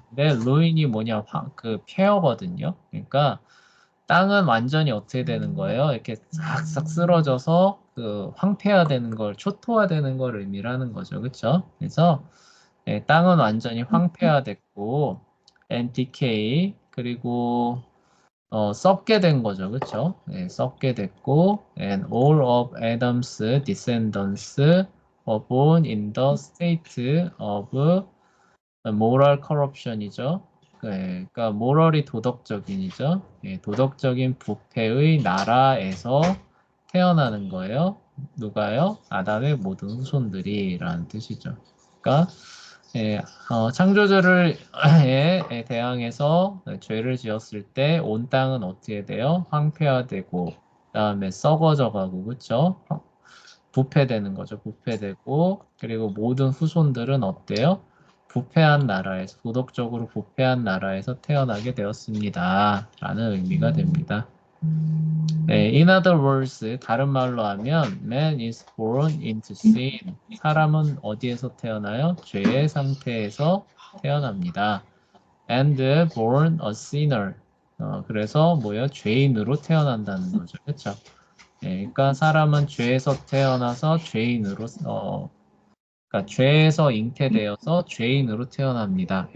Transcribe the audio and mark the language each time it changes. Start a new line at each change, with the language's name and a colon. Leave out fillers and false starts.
Korean: 근데 ruin이 뭐냐, 그 폐허거든요. 그러니까 땅은 완전히 어떻게 되는 거예요? 이렇게 싹싹 쓸어져서 그 황폐화되는 걸, 초토화되는 걸 의미하는 거죠. 그렇죠? 그래서 땅은 완전히 황폐화됐고
English: and decay,
Korean: 그리고 썩게 된 거죠. 그쵸? 네, 썩게 됐고
English: and all of Adam's descendants were born in the state of moral corruption이죠.
Korean: 네, 그러니까 moral이 도덕적인이죠. 예, 도덕적인 부패의 나라에서 태어나는 거예요. 누가요? 아담의 모든 후손들이라는 뜻이죠. 그러니까 예, 창조주를 에 대항해서 죄를 지었을 때 온 땅은 어떻게 돼요? 황폐화되고 그다음에 썩어져가고 그쵸? 부패되는 거죠. 부패되고 그리고 모든 후손들은 어때요? 부패한 나라에서 도덕적으로 부패한 나라에서 태어나게 되었습니다. 라는 의미가 됩니다.
English: 네, in other words,
Korean: 다른 말로 하면
English: man is born into sin.
Korean: 사람은 어디에서 태어나요? 죄의 상태에서 태어납니다.
English: and born a sinner.
Korean: 그래서 뭐예요? 죄인으로 태어난다는 거죠. 그렇죠? 네, 그러니까 사람은 죄에서 태어나서 죄인으로 그러니까 죄에서 잉태되어서 죄인으로 태어납니다.